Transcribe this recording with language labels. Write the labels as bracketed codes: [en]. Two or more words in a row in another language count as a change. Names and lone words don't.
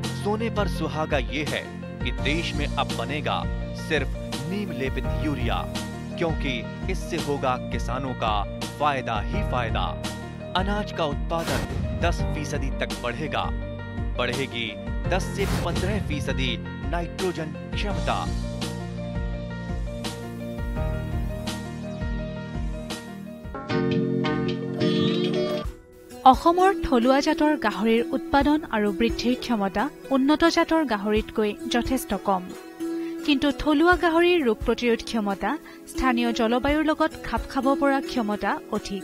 [hi] सोने पर सुहागा ये है कि देश में अब बनेगा सिर्फ नीम लेपित यूरिया, क्योंकि इससे होगा किसानों का फायदा ही फायदा। अनाज का उत्पादन 10% तक बढ़ेगा। बढ़ेगी 10 से 15% नाइट्रोजन क्षमता। [as] অসমৰ থলুৱা জাতৰ গাহৰিৰ উৎপাদন আৰু বৃদ্ধিৰ ক্ষমতা উন্নত জাতৰ গাহৰিতকৈ যথেষ্ট কম। কিন্তু থলুৱা গাহৰিৰ ৰোগ প্ৰতিৰোধ ক্ষমতা স্থানীয় জলবায়ুৰ লগত খাপ খাব পৰা ক্ষমতা অধিক।